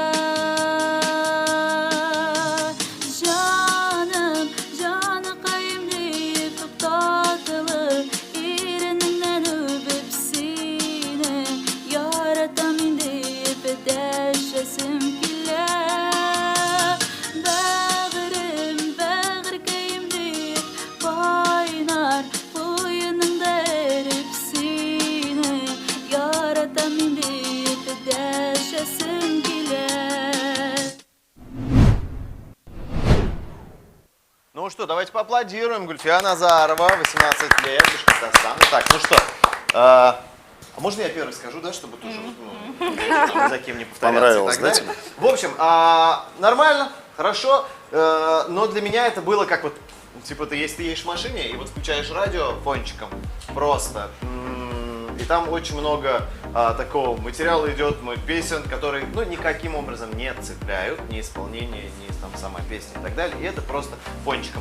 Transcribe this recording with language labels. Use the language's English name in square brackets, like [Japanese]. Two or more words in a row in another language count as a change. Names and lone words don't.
[Tatar] Жаным, җаныкаем дип туктатылы, иренеңнән үбеп сине, яратам инде дип дәшәсем килә. Бәгырем, бәгыркәем дип кайнар, куеныңда эреп сине, яратам инде дип дәшәсем килә. [Russian] Ну что, давайте поаплодируем. Гульфия Назарова, 18 лет, Башкортостан. Так, ну что, а можно я первый скажу, да, чтобы тоже чтобы за кем не повторяться Понравилось, и так да, далее? В общем, нормально, хорошо, но для меня это было как вот, типа, ты едешь в машине и вот включаешь радио фончиком, просто, и там очень много такого материала идет, песен, которые, ну, никаким образом не цепляют, ни исполнение, ни там сама песня и так далее, и это просто фончиком.